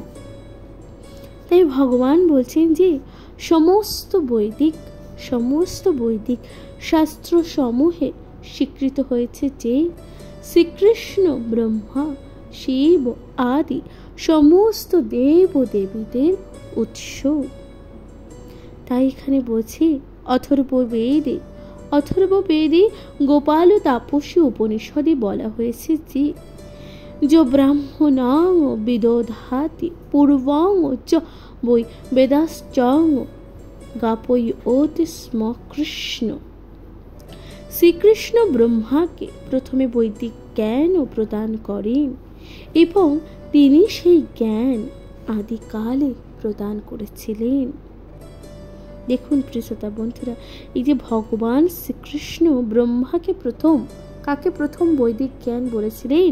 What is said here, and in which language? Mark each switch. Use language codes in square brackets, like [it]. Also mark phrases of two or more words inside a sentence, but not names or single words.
[bn] তাই ভগবান বলছেন যে সমস্ত বৈদিক শাস্ত্র সমূহে স্বীকৃত হয়েছে যে শ্রীকৃষ্ণ ব্রহ্মা, শিব আদি সমস্ত দেব দেবীদের উৎস। তাই এখানে বলছি অথর্ববেদে গোপাল তাপসী উপনিষদে বলা হয়েছে যে [sa] जो ब्राह्मणां विदोधाति पूर्वां च वै वेदाश्चां ज्ञापयति स्म कृष्ण। [bn] শ্রীকৃষ্ণ ব্রহ্মাকে প্রথমে বৈদিক জ্ঞান প্রদান করেন এবং তিনি সেই জ্ঞান আদিকালে প্রদান করেছিলেন। দেখুন প্রিয় শ্রোতা বন্ধুরা, এই যে ভগবান শ্রীকৃষ্ণ কাকে প্রথম বৈদিক জ্ঞান বলেছিলেন?